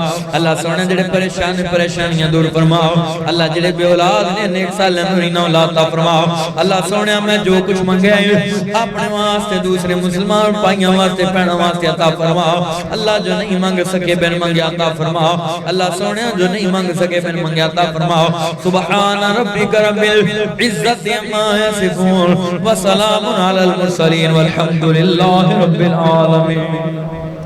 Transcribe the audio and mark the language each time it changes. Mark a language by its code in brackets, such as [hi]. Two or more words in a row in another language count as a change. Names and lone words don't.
[pa] اللہ سوہنے جیڑے پریشان نے پریشانیاں دور فرماؤ۔ اللہ جیڑے بے اولاد نے نیک صالح نورینہ اولاد عطا فرماؤ. اللہ سوہنے میں جو کچھ منگیا ہے اپنے واسطے دوسرے مسلمان بھائیوں واسطے بھیناں واسطے عطا فرماؤ. اللہ جو نہیں منگ سکے بن منگے عطا فرماؤ۔ اللہ سوہنے جو نہیں منگ سکے بن منگے عطا فرماؤ. [ar] سبحان ربك رب العزة عما يصفون وسلام على المرسلين والحمد لله رب العالمين.